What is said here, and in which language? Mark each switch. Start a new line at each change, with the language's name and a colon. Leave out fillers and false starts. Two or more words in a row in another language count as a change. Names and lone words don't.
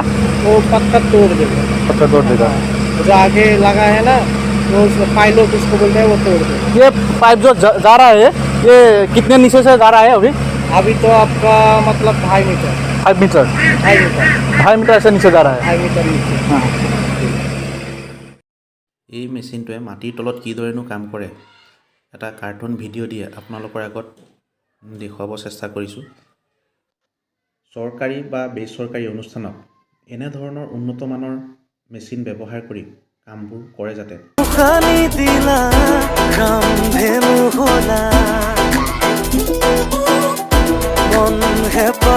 Hindi: वो पत्थर तोड़ देगा, पत्थर तोड़ देगा। जो आगे लगा है ना, वो उसमें पाइलट उसको बोलते हैं, वो तोड़ देगा। ये पाइप जो जा रहा है ये कितने नीचे से जा रहा है अभी? अभी तो आपका मतलब 2.5 मीटर, 5 मीटर, 2.5 मीटर, 2.5 मीटर ऐसे नीचे जा रहा है। 2.5 मीटर नीचे।
Assamese: এই মেচিনটোৱে মাটিৰ তলত কিদৰেনো কাম কৰে এটা কাৰ্টুন ভিডিঅ' দিয়ে আপোনালোকৰ আগত দেখুৱাব চেষ্টা কৰিছোঁ। চৰকাৰী বা বেচৰকাৰী অনুষ্ঠানত এনেধৰণৰ উন্নত মানৰ মেচিন ব্যৱহাৰ কৰি কামবোৰ কৰে যাতে